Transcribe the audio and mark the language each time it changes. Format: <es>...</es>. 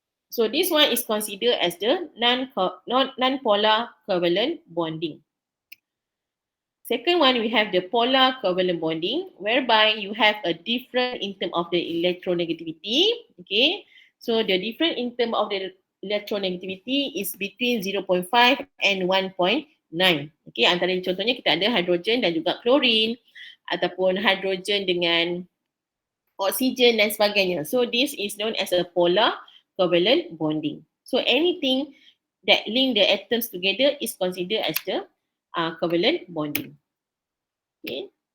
<en>So this one is considered as the non-polar covalent bonding. Second one, we have the polar covalent bonding, whereby you have a different in terms of the electronegativity. Okay, so the different in terms of the electronegativity is between 0.5 and 1.9.</en> <ms>Okay, antara contohnya kita ada hydrogen dan juga chlorine, ataupun hydrogen dengan oksigen dan sebagainya.</ms> <en>So this is known as a polar covalent bonding. So anything that link the atoms together is considered as the covalent bonding. Okay.</en>